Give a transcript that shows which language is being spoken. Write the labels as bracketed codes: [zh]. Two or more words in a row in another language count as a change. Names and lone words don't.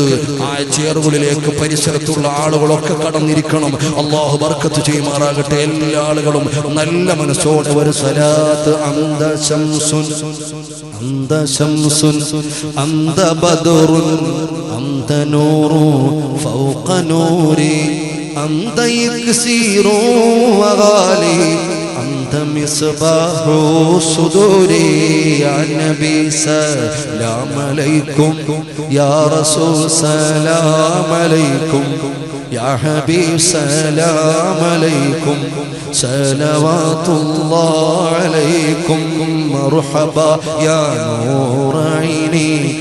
[ml] ആ ചെയറുകളിലേക്ക് പരിസരത്തുള്ള ആളുകളൊക്കെ കടന്നിരിക്കണം. അല്ലാഹു ബർക്കത്ത് ചെയ്യുമാറാകട്ടെ. എല്ലാ ആളുകളും നല്ല മനസ്സോടെ ഒരു സ്വലാത്ത്. [ar] أنت شمس أنت شمس أنت بدر أنت نور فوق نوري أنت يكسير وغالي أنت مصباح صدوري يا نبي سلام عليكم يا رسول سلام عليكم يا حبيب سلام عليكم صلوات الله عليكم مرحبا يا نور عيني